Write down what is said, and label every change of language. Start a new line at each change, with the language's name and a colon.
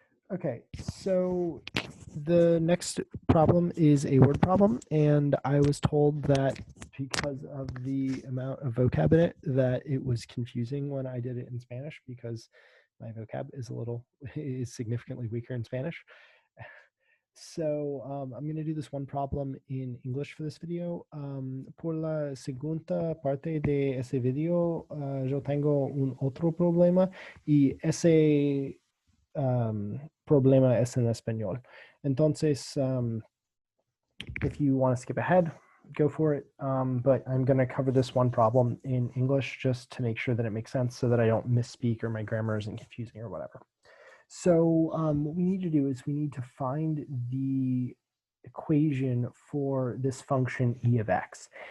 English: Okay, so the next problem is a word problem, and I was told that because of the amount of vocab in it, that it was confusing when I did it in Spanish because my vocab is significantly weaker in Spanish. So I'm going to do this one problem in English for this video.
Spanish: Por la segunda parte de ese video, yo tengo un otro problema y ese problema es en español.
English: Entonces, if you want to skip ahead, go for it. But I'm going to cover this one problem in English just to make sure that it makes sense so that I don't misspeak or my grammar isn't confusing or whatever. So what we need to do is we need to find the equation for this function e of x.